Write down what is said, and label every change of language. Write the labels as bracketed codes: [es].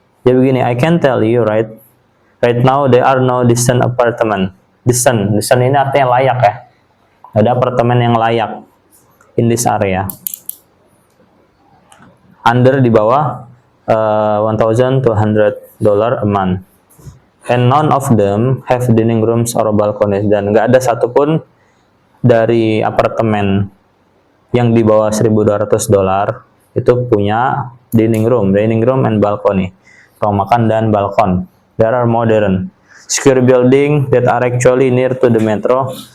[id] Jadi begini, [en] I can tell you right now there are no decent apartment. [id] Decent ini artinya layak ya. Ada apartemen yang layak [en] in this area. Under [id] di bawah [en] $1,200 a month. And none of them have dining rooms or balconies. [id] Dan nggak ada satupun dari apartemen yang di bawah $1,200 itu punya [en] dining room and balcony, [id] ruang makan dan balkon. [en] There are modern secure building that are actually near to the metro.